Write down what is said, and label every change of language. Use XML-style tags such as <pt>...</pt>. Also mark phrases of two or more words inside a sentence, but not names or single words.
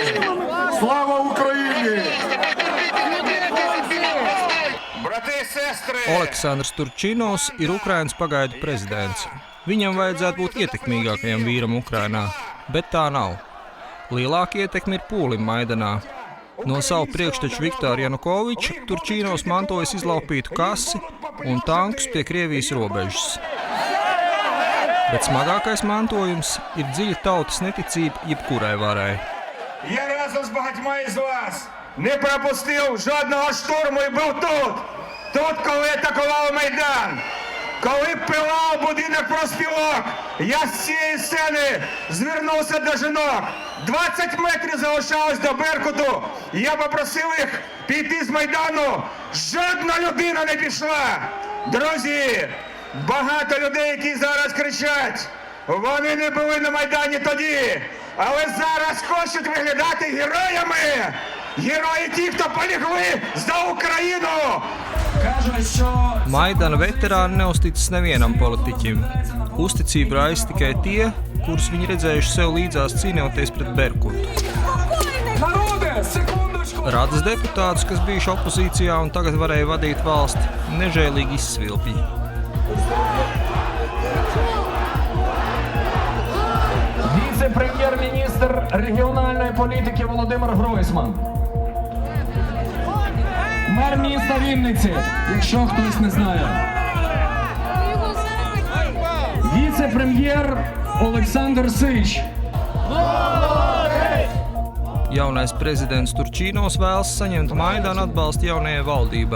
<uk>Слава Україні! Брати і сестри!</uk> <lv>Aleksandrs Turčinovs ir Ukrainas pagaidu prezidents. Viņam vajadzētu būt ietekmīgākajam vīram Ukrainā, bet tā nav. Lielāka ietekme ir pūlim Maidanā. No savu priekšteču Viktoru Janukoviču Turčinovs mantojas izlaupītu kasi un tankus pie Krievijas robežas. Bet smagākais mantojums ir dziļa tautas neticība jebkurai varai.</lv> <uk>Я разом з багатьма із вас не пропустив жодного штурму і був тут. Тут, коли атакував Майдан. Коли пилав будинок профспілок, я з цієї сцени звернувся до жінок. 20 метрів залишалось до Беркуту. Я попросив їх піти з Майдану. Жодна людина не пішла. Друзі, багато людей, які зараз кричать, вони не були на Майдані тоді, але зараз хочуть виглядати героями. Герої ті, хто полягли за Україну.</uk> <lv>Maidana veterāni neuzticas nevienam politiķim. Uzticību rājas tikai tie, kurus viņi redzējuši sev līdzās cīnoties pret Berkutu. Radas deputātus, kas bijuši opozīcijā un tagad varēja vadīt valsti, nežēlīgi izsvilpja.</lv> <uk>Віце-прем'єр-міністр регіональної політики Володимир Гройсман. Мер міста Вінниці, якщо хтось не знає. Віце-прем'єр Oleksandrs Sīčs.</uk> <lv>Jaunais prezidents Turčinovs vēlas saņemt Maidana atbalstu jaunajai valdībai.</lv>